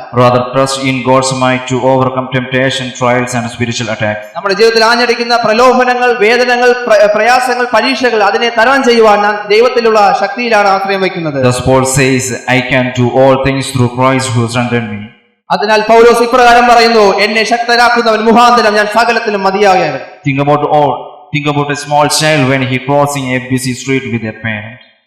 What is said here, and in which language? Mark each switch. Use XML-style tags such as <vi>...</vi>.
<en>Rather, trust in God's might to overcome temptation, trials, and spiritual attacks.</en> <ml>നമ്മുടെ ജീവിതത്തിൽ ആഞ്ഞടിക്കുന്ന പ്രലോഭനങ്ങൾ, വേദനകൾ, പ്രയാസങ്ങൾ, പരീക്ഷകൾ അതിനെ തരണം ചെയ്യുവാൻ നാം ദൈവത്തിലുള്ള ശക്തിയിലാണ് ആശ്രയം വയ്ക്കുന്നത്.</ml> <en>Thus Paul says, "I can do all things through Christ who strengthens me."</en> <ml>അതിനാൽ പൗലോസ് ഇപ്രകാരം പറയുന്നു, എന്നെ ശക്തനാക്കുന്നവൻ മുഖാന്തരം ഞാൻ സകലത്തിലും മതിയാകയാണ്.</ml> <en>Think about a small child when he crossing a busy street with their parents.</en>